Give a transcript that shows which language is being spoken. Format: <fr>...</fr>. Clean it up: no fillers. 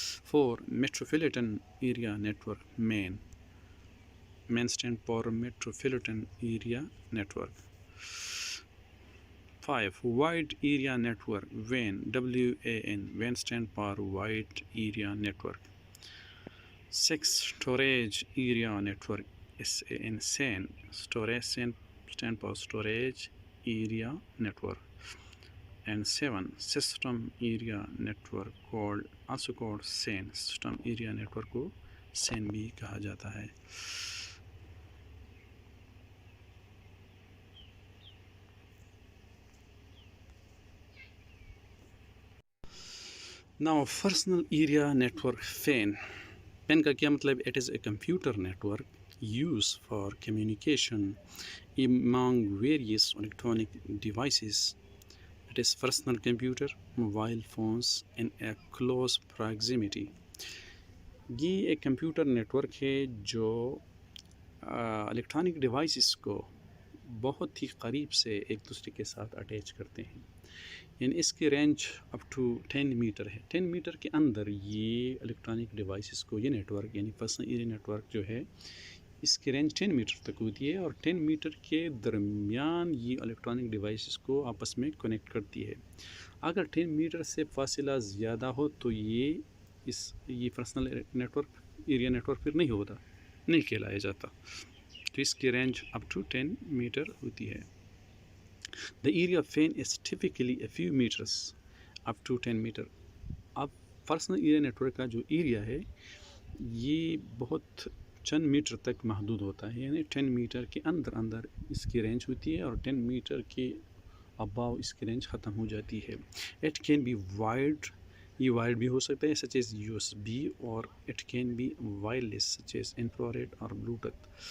<en>4, metropolitan area network, MAN stand for metropolitan area network. 5, wide area network, WAN WAN stand for wide area network. 6, storage area network, SAN storage stand for storage area network. And 7, system area network also called SAN.</en> <ur>System area network کو SAN بھی کہا جاتا ہے.</ur> <en>Now personal area network, PAN. PAN</en> <ur>کا کیا مطلب؟</ur> <en>It is a computer network used for communication among various electronic devices. It is personal computer, mobile phones in a close proximity.</en> <ur>یہ ایک کمپیوٹر نیٹ ورک ہے جو electronic devices کو بہت ہی قریب سے ایک دوسرے کے ساتھ اٹیچ کرتے ہیں. یعنی اس کی رینج اپ ٹو 10 میٹر ہے. 10 میٹر کے اندر یہ الیکٹرانک ڈیوائسز کو یہ نیٹ ورک یعنی پرسنل ایریا نیٹ ورک جو ہے اس کی رینج 10 میٹر تک ہوتی ہے، اور 10 میٹر کے درمیان یہ الیکٹرانک ڈیوائسز کو آپس میں کنیکٹ کرتی ہے. اگر 10 میٹر سے فاصلہ زیادہ ہو تو یہ personal net work area net work پھر نہیں کہلایا جاتا. تو اس کی رینج اپ ٹو 10 میٹر ہوتی ہے.</ur> <en>The area of PAN is typically a few meters up to 10 meter.</en> <ur>اب پرسنل ایریا نیٹ ورک کا جو ایریا ہے یہ بہت چند میٹر تک محدود ہوتا ہے، یعنی 10 میٹر کے اندر اس کی رینج ہوتی ہے، اور 10 میٹر کے اباؤ اس کی رینج ختم ہو جاتی ہے.</ur> <en>it can be wired,</en> <ur>یہ وائڈ بھی ہو سکتا ہے</ur> <en>Such as USB، اور it can be wireless such as infrared اور Bluetooth.</en>